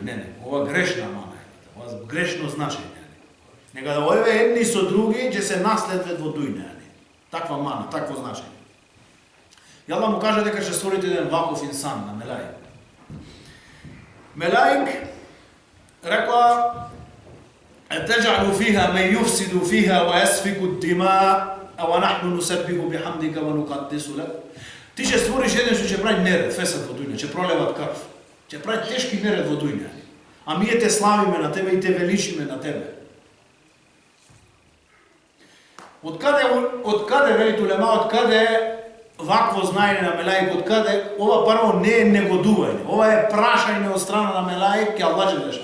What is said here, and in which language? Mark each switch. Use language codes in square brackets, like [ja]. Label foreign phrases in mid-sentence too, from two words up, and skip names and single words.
[mk] Не, ова грешна мана е. Ова грешно значење. Нека да овие едни со други ќе се наследват во дуња. Таква мана, такво значење. И Аллах му каже дека ќе створите еден ваков инсан на мелаик. Мелаик рекла [ar] أتجعل فيها من يفسد فيها ويسفك الدماء ونحن نسبح بحمدك ونقدس لك. [mk] Ти ќе створиш еден што ќе прави неред, фесад во дуња, ќе пролеват крв. Ќе прави тешки неред во дуња. А ние те славиме на тебе и те величиме на тебе. Откаде велите улема, откаде вакво знаење на мелаик, откаде ова прво не е негодување, ова е прашање од страна на мелаик ке Аллах Желешану.